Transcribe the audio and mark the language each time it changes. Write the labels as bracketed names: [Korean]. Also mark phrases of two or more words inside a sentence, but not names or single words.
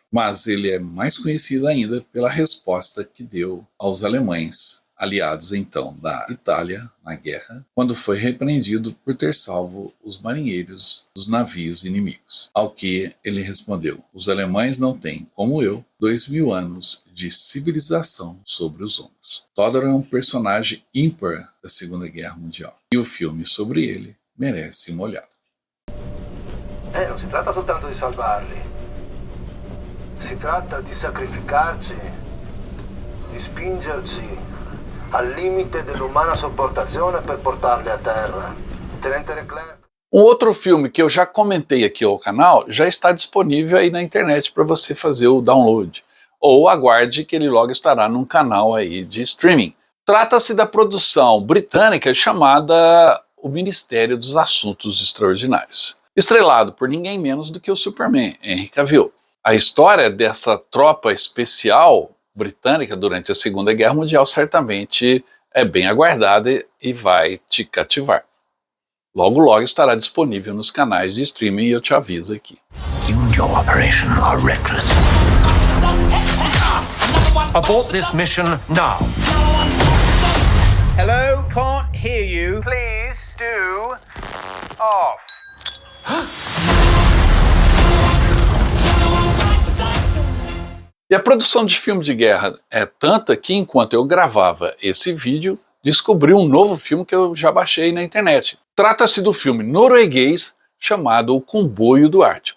[Portuguese] Mas ele é mais conhecido ainda pela resposta que deu aos alemães, aliados então da Itália na guerra, quando foi repreendido por ter salvo os marinheiros dos navios inimigos. Ao que ele respondeu: os alemães não têm, como eu, 2000 anos de civilização sobre os ombros. Todaro é um personagem ímpar da Segunda Guerra Mundial, e o filme sobre ele merece uma olhada. [Italian] Non si tratta soltanto di salvarli, si tratta di sacrificarci, di spingerci al limite dell'umana sopportazione per portarli a terra. Tenente Leclerc. [Portuguese] Um outro filme que eu já comentei aqui ao canal já está disponível aí na internet para você fazer o download, ou aguarde que ele logo estará num canal aí de streaming. Trata-se da produção britânica chamada O Ministério dos Assuntos Extraordinários, estrelado por ninguém menos do que o Superman, Henry Cavill. A história dessa tropa especial britânica durante a Segunda Guerra Mundial certamente é bem aguardada e vai te cativar. Logo logo estará disponível nos canais de streaming e eu te aviso aqui. [English] You and your operation are reckless. Abort this mission now. Hello, can't hear you. Please do off. [Portuguese] E a produção de filme de guerra é tanta que, enquanto eu gravava esse vídeo, descobri um novo filme que eu já baixei na internet. Trata-se do filme norueguês chamado O Comboio do Ártico.